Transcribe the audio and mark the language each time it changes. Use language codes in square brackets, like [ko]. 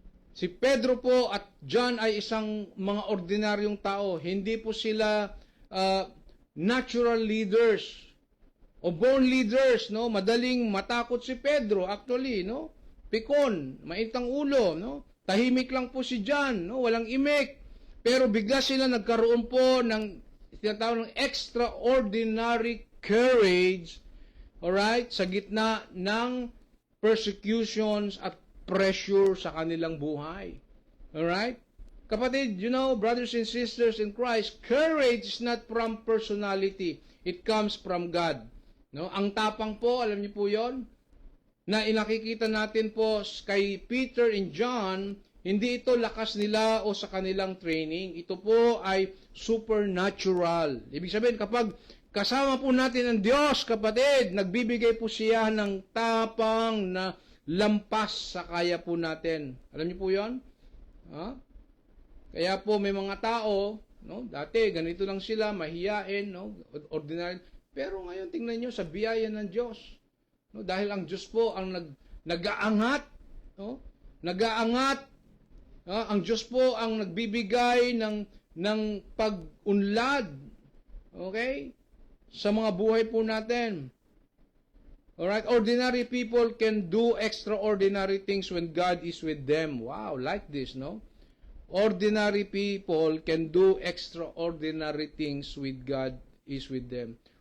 [tl] Si Pedro po at John ay isang mga ordinaryong tao. Hindi po sila [en] natural leaders [tl] o [en] born leaders, [tl] no? Madaling matakot si Pedro, actually, no? Pikon, maitang ulo, no? Tahimik lang po si John, no? Walang imik. Pero bigla sila nagkaroon po ng tinatawag ng [en] extraordinary courage, alright, [tl] sa gitna ng persecutions at pressure sa kanilang buhay. [en] Alright? Kapatid, brothers and sisters in Christ, courage is not from personality. It comes from God. No? [tl] Ang tapang po, alam niyo po yon, na inakikita natin po kay Peter and John, hindi ito lakas nila o sa kanilang training. Ito po ay supernatural. Ibig sabihin, kapag kasama po natin ang Diyos, kapatid, nagbibigay po siya ng tapang na lampas sa kaya po natin. Alam niyo po yon? Kaya po may mga tao, no, dati ganito lang sila, mahiyain, no, ordinary. Pero ngayon tingnan niyo sa biyaya ng Diyos. No, dahil ang Diyos po ang nag-aangat, no, nag-aangat. Ang Diyos po ang nagbibigay ng pag-unlad. Okay? Sa mga buhay po natin. Alright? [en] Ordinary people can do extraordinary things when God is with them. Wow, like this, no? Ordinary people can do extraordinary things with God is with them.